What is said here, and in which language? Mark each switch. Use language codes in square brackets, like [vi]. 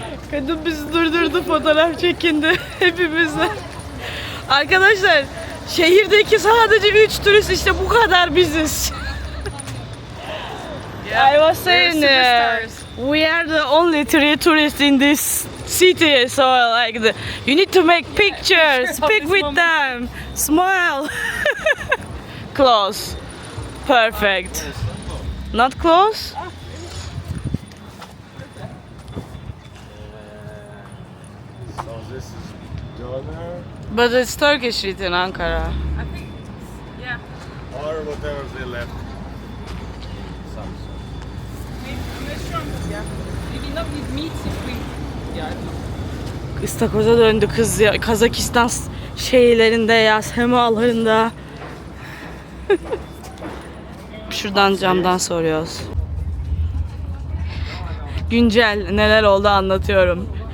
[tr] Kadın bizi durdurdu, fotoğraf çekindi hepimizle. Arkadaşlar, şehirdeki sadece 3 turist, işte bu kadar biziz. [en] I was saying we are the only 3 tourists in this city, so like you need to make pictures, speak with them, smile. Close. Perfect. Not close? So this is doner But it's Turkish written Ankara. I think, yeah. or whatever they left. Some sort. Maybe, I'm not sure. Yeah. Maybe not with meat if we. Yeah, I don't know. [tr] İstakoza döndü kız ya. Kazakistan şeylerinde ya, semalarında. Şuradan camdan soruyoruz. Güncel neler oldu anlatıyorum.